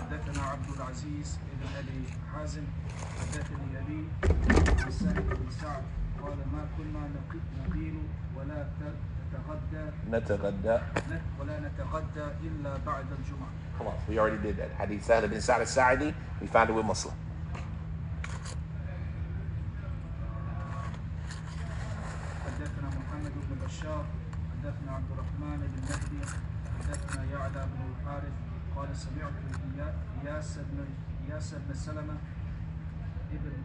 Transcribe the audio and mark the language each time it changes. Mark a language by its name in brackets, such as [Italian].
[Arabic] حدثنا عبد العزيز بن ابي حازم حدثني ابي عن سهل بن سعد قال ما كنا نقيل ولا نتغدى. نتغدى الا بعد الجمعه. [English] Come on, we already did that. Hadith Sahl bin Sa'd al-Sa'idi, we found it with Muslim. [Arabic] حدثنا محمد بن بشار حدثنا عبد الرحمن بن مهدي حدثنا يعلى بن الحارث قال سمعت إياس بن سلمة ابن